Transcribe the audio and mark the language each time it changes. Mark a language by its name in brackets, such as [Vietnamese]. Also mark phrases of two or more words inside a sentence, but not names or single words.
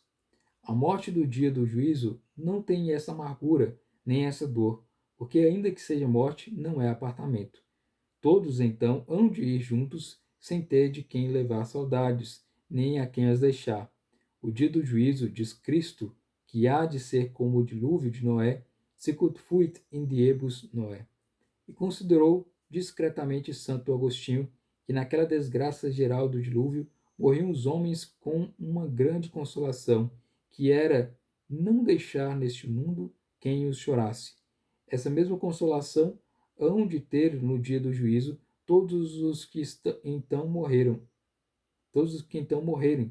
[Portuguese] A morte do dia do juízo não tem essa amargura, nem essa dor, porque ainda que seja morte, não é apartamento. Todos então hão de ir juntos, sem ter de quem levar saudades, nem a quem as deixar. O dia do juízo, diz Cristo, que há de ser como o dilúvio de Noé, [Latin] sicut fuit in diebus Noé. [Portuguese] E considerou discretamente Santo Agostinho que naquela desgraça geral do dilúvio morriam os homens com uma grande consolação, que era não deixar neste mundo quem os chorasse. Essa mesma consolação hão de ter no dia do juízo todos os que então morreram, todos os que então morrerem.